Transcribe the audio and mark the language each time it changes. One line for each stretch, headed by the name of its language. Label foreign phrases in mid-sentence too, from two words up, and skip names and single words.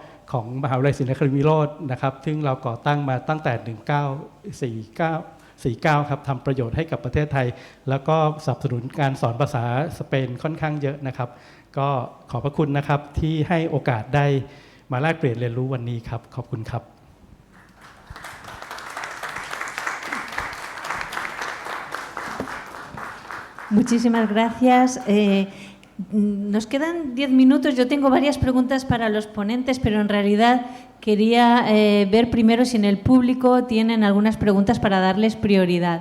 Thai: ของมหาวิทยาลัยศรีนครินทร์วิโรจน์นะครับซึ่งเราก่อตั้งมาตั้งแต่ 1949 ครับทำประโยชน์ให้กับประเทศไทยแล้วก็สนับสนุนการสอนภาษาสเปนค่อนข้างเยอะนะครับก็ขอบพระคุณนะครับที่ให้โอกาสได้มาแลกเปลี่ยนเรียนรู้วันนี้ครับขอบคุณครับ
Spanish: Muchísimas gracias. Nos quedan 10 minutos. Yo tengo varias preguntas para los ponentes, pero en realidad quería ver primero si en el público tienen algunas preguntas para darles prioridad.